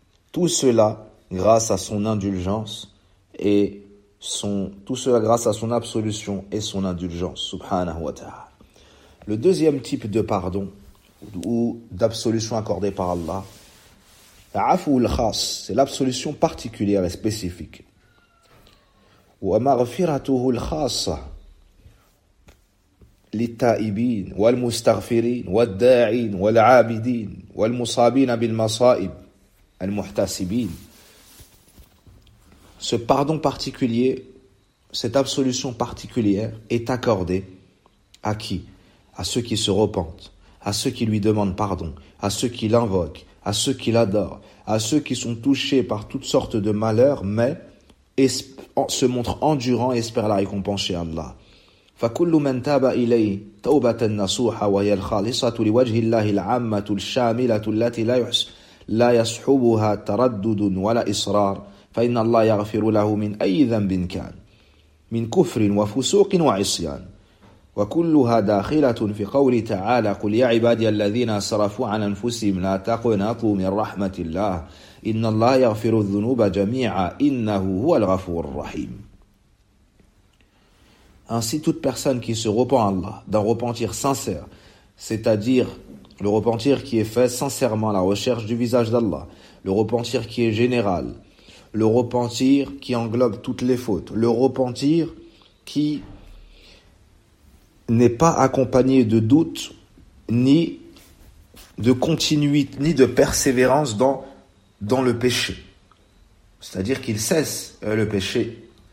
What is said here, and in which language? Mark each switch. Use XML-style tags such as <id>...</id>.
<fr>Tout cela grâce à son indulgence et son absolution et son indulgence. Subhanahu wa ta'ala. Le deuxième type de pardon ou d'absolution accordée par Allah, l'afou l'khas, c'est l'absolution particulière et spécifique.</fr> <ar>Wa maghfiratuhu l'khasa. للتائبين والمستغفرين والداعين والعابدين والمصابين بالمصائب المحتسبين.</ar> <fr>Ce pardon particulier, cette absolution particulière est accordée à qui? À ceux qui se repentent, à ceux qui lui demandent pardon, à ceux qui l'invoquent, à ceux qui l'adorent, à ceux qui sont touchés par toutes sortes de malheurs, mais se montrent endurants et espèrent la récompense chez Allah.</fr> <ar>فكل من تاب إليه توبة نصوحة وهي الخالصة لوجه الله العامة الشاملة التي لا يصحبها تردد ولا إصرار فإن الله يغفر له من أي ذنب كان من كفر وفسوق وعصيان وكلها داخلة في قول تعالى قل يا عبادي الذين أسرفوا على أنفسهم لا تقنطوا من رحمة الله إن الله يغفر الذنوب جميعا إنه هو الغفور الرحيم.</ar> <fr>Ainsi, toute personne qui se repent à Allah d'un repentir sincère, c'est-à-dire le repentir qui est fait sincèrement à la recherche du visage d'Allah, le repentir qui est général, le repentir qui englobe toutes les fautes, le repentir qui n'est pas accompagné de doute, ni de continuité, ni de persévérance dans le péché, c'est-à-dire qu'il cesse le péché.</fr>